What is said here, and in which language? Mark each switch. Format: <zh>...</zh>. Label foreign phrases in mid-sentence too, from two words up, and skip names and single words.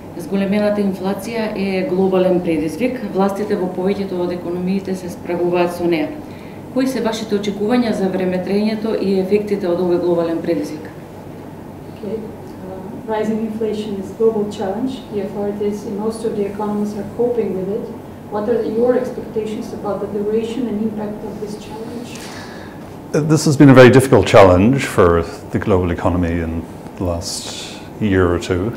<mk>Зголемената инфлација е глобален предизвик. Властите во повеќето од економиите се справуваат со неа. Кои се вашите очекувања за времетрењето и ефектите од овој глобален предизвик?</mk> <en>Rising inflation is a global challenge. The authorities in most of the economies are coping with it. What are your expectations about the duration and impact of this challenge? This has been a very difficult challenge for the global economy in the last year or two.</en>